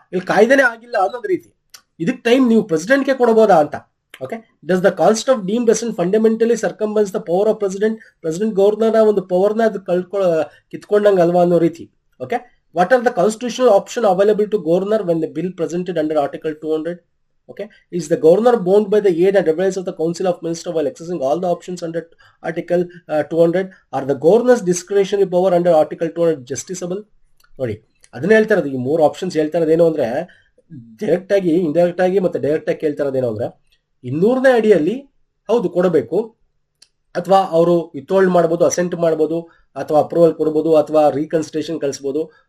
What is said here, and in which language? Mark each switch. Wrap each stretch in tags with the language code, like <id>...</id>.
<kn>ಇಲ್ಲಿ ಕಾಯ್ದೆನೇ ಆಗಿಲ್ಲ ಅನ್ನೋದು ರೀತಿ ಇದಕ್ಕೆ ಟೈಮ್ ನೀವು ಪ್ರೆಸಿಡೆಂಟ್ಗೆ ಕೊಡಬಹುದಾ ಅಂತ.</kn> <en>okay, does the concept of deemed assent fundamentally circumvents the power of president governor</en> <kn>ಒಂದು ಪವರ್ನ ಅದು ಕಿತ್ಕೊಂಡಂಗೆ ಅಲ್ವಾ ಅನ್ನೋ ರೀತಿ.</kn> <en>Okay, what are the constitutional option available to governor when the bill presented under article 200? Okay, is the governor bound by the aid and advice of the Council of Ministers while accessing all the options under Article 200? Are the governor's discretionary power under Article 200 justiciable?</en> <kn>ನೋಡಿ ಅದನ್ನ ಹೇಳ್ತಾ ಇರೋದು, ಈ 3 options ಹೇಳ್ತಾ ಇರೋದೇನು ಅಂದ್ರೆ direct ಆಗಿ, indirect ಆಗಿ ಮತ್ತೆ ಡೈರೆಕ್ಟ್ ಆಗಿ ಕೇಳ್ತಾ ಇರೋದೇನು ಅಂದ್ರೆ 200ನೇ ಅಡಿಯಲ್ಲಿ ಹೌದು ಕೊಡಬೇಕು, ಅಥವಾ ಅವರು ವಿತ್ಹೋಲ್ಡ್ ಮಾಡ್ಬೋದು, ಅಸೆಂಟ್ ಮಾಡ್ಬೋದು, ಅಥವಾ ಅಪ್ರೂವಲ್ ಕೊಡ್ಬೋದು, ಅಥವಾ ರೀಕನ್ಸಿಡರೇಷನ್ ಕಳಿಸ್ಬೋದು.</kn>